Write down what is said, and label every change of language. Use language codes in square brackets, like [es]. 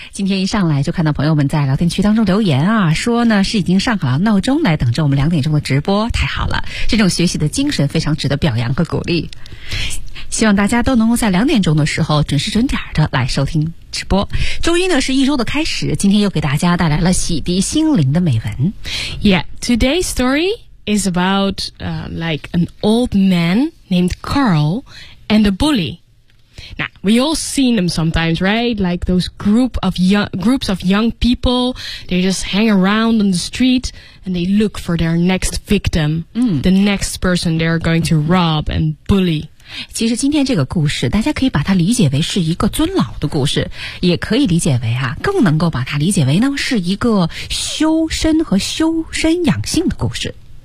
[zh] 今天一上来就看到朋友们在聊天区当中留言啊，说呢是已经上好了闹钟来等着我们2点钟的直播，太好了，这种学习的精神非常值得表扬和鼓励，希望大家都能够在2点钟的时候准时准点的来收听直播。周一呢是一周的开始，今天又给大家带来了洗涤心灵的美文。 [en] Yeah, today's story is about like an old man named Carl and a bully. Now, we all seen them sometimes, right? Like those groups of young people, they just hang around on the street and they look for their next victim, the next person they're going to rob and bully. [zh] 其实今天这个故事大家可以把它理解为是一个尊老的故事，也可以理解为啊，更能够把它理解为呢是一个修身和修身养性的故事。